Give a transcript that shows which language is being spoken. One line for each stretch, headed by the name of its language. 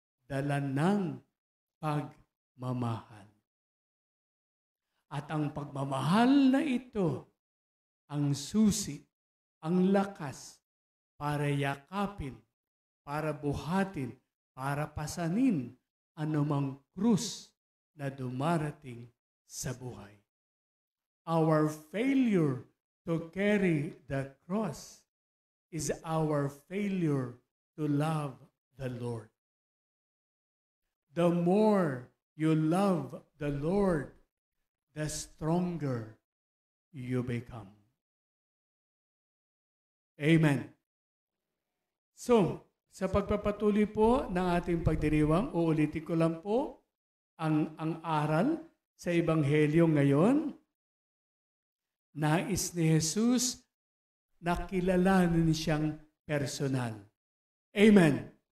Filipino: Dala ng pagmamahal. At ang pagmamahal na ito, ang susi, ang lakas para yakapin, para buhatin, para pasanin anumang krus na dumarating sa buhay.
English: Our failure to carry the cross is our failure to love the Lord. The more you love the Lord, the stronger you become. Amen.
Filipino: So, sa pagpapatuloy po ng ating pagdiriwang, uulitin ko lang po ang aral sa Ebanghelyo ngayon. Nais ni Jesus na kilalanin siyang personal. Amen.